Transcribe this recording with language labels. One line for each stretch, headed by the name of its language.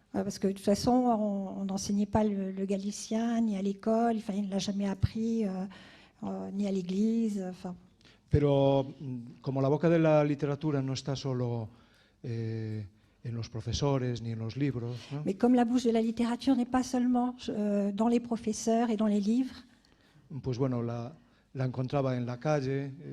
French: Parce que de toute façon, on n'enseignait pas le galicien, ni à l'école, enfin, il ne l'a jamais appris, ni à l'église. Enfin.
Spanish: Pero como la boca de la literatura no está solo en los profesores ni en los libros, ¿no?
French: Mais comme la bouche de la littérature n'est pas seulement dans les professeurs et dans les livres,
Spanish: pues bueno, la encontraba en la calle,